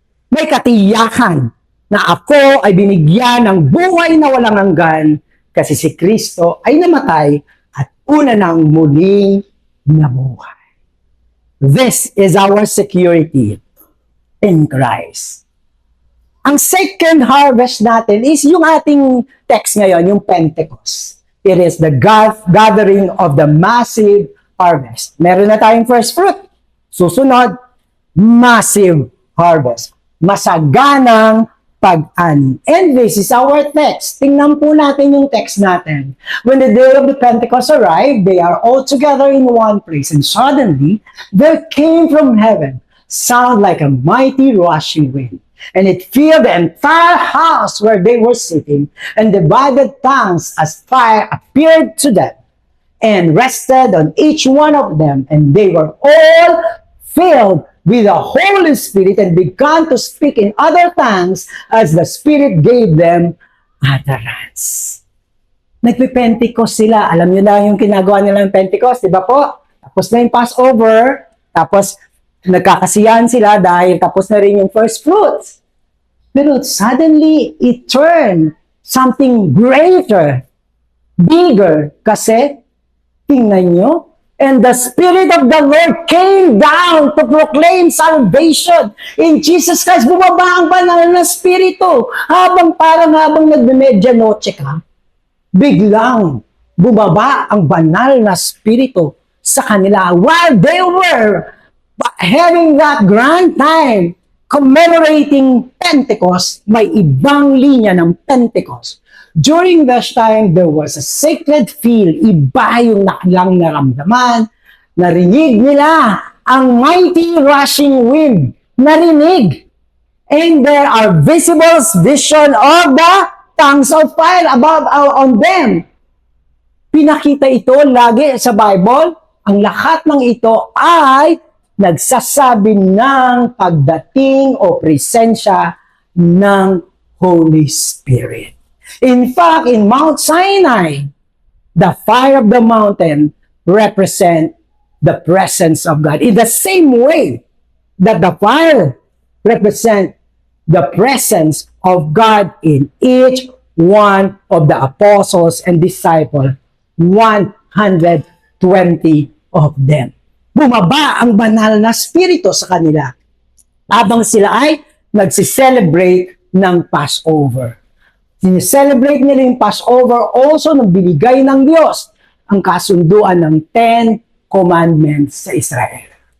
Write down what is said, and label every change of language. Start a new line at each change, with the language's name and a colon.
Filipino: May katiyakan na ako ay binigyan ng buhay na walang hanggan kasi si Kristo ay namatay at una nang muling nabuhay.
English: This is our security in Christ.
Filipino: Ang second harvest natin is yung ating text ngayon, yung Pentecost.
English: It is the gathering of the massive harvest.
Filipino: Meron na tayong first fruit. Susunod, massive harvest. Masaganang pag-ani.
English: And this is our text.
Filipino: Tingnan po natin yung text natin.
English: When the day of the Pentecost arrived, they are all together in one place. And suddenly, there came from heaven sound like a mighty rushing wind. And it filled the entire house where they were sitting, and divided tongues as fire appeared to them, and rested on each one of them, and they were all filled with the Holy Spirit and began to speak in other tongues as the Spirit gave them utterance.
Filipino: Nagpe-Pentecost sila. Alam niyo na yung ginagawa nila ng Pentecost, di ba po? Tapos na yung Passover, tapos nagkakasiyahan sila dahil tapos na rin yung first fruits.
English: Pero suddenly, it turned something greater, bigger,
Filipino: kasi tingnan nyo,
English: and the Spirit of the Lord came down to proclaim salvation in Jesus Christ.
Filipino: Bumaba ang banal na Spirito. Habang nagme-medianoche ka, biglang bumaba ang banal na Spirito sa kanila
English: while they were having that grand time commemorating Pentecost.
Filipino: May ibang linya ng Pentecost.
English: During this time, there was a sacred feel.
Filipino: Iba yung naklang naramdaman. Narinig nila ang
English: mighty rushing wind.
Filipino: Narinig.
English: And there are visible vision of the tongues of fire above on them.
Filipino: Pinakita ito lagi sa Bible. Ang lahat ng ito ay nagsasabi ng pagdating o presensya ng Holy Spirit.
English: In fact, in Mount Sinai, the fire of the mountain represent the presence of God. In the same way that the fire represent the presence of God in each one of the apostles and disciples, 120 of them.
Filipino: Bumaba ang banal na spirito sa kanila habang sila ay nagsiselebrate ng Passover. Sineselebrate nila yung Passover also nang binigay ng Diyos ang kasunduan ng 10 Commandments sa Israel.